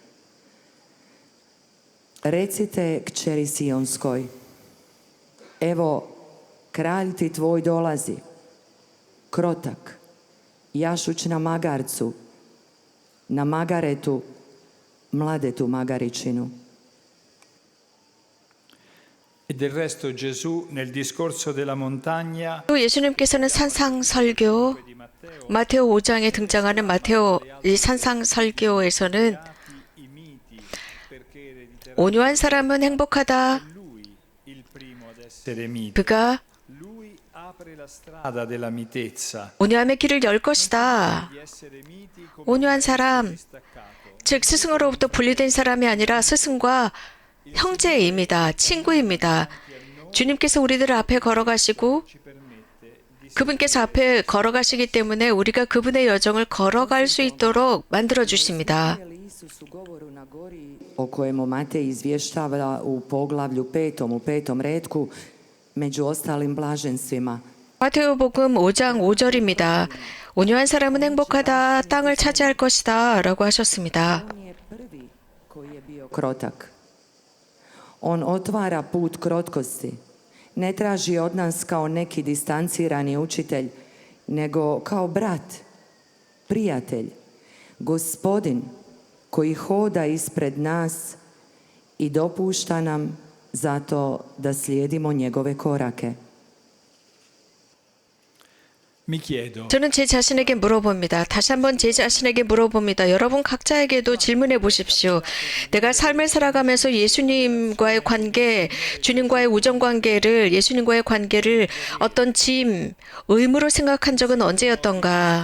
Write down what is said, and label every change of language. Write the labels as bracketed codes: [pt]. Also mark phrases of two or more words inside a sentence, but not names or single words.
[hr] Recite kćeri Sionskoj, evo, kralj ti tvoj dolazi, krotak, jašuć na magarcu, na magaretu, mladetu magaričinu. [it] E del resto Gesù nel discorso della montagna [ko] 또 예수님께서는 산상설교, 마테오 5장에 등장하는 마테오 이 산상설교에서는 온유한 사람은 행복하다. [it] il primo ad essere mite. [ko] 그가 [it] Lui apre la strada della mitezza. [ko] 온유함의 길을 열 것이다. [it] Di essere miti come [ko] 온유한 사람, [it] staccato. [ko] 즉 스승으로부터 분리된 사람이 아니라 스승과 형제입니다. 친구입니다. 주님께서 우리들 앞에 걸어가시고 그분께서 앞에 걸어가시기 때문에 우리가 그분의 여정을 걸어갈 수 있도록 만들어 주십니다. [hr] O kojemu Matej izvještava u poglavlju 5. u 5. retku, među ostalim blaženstvima. [ko] 마테오복음 5장 5절입니다. 온유한 사람은 행복하다, 땅을 차지할 것이다 라고 하셨습니다. [hr] On je prvi koji je bio krotak. On otvara put krotkosti. Ne traži od nas kao neki distancirani učitelj, nego kao brat, prijatelj, gospodin koji hoda ispred nas i dopušta nam zato da slijedimo njegove korake. [it] Mi chiedo, [ko] 저는 제 자신에게 물어봅니다. 다시 한번 제 자신에게 물어봅니다. 여러분 각자에게도 질문해 보십시오. 내가 삶을 살아가면서 예수님과의 관계, 주님과의 우정 관계를, 예수님과의 관계를 어떤 짐, 의무로 생각한 적은 언제였던가?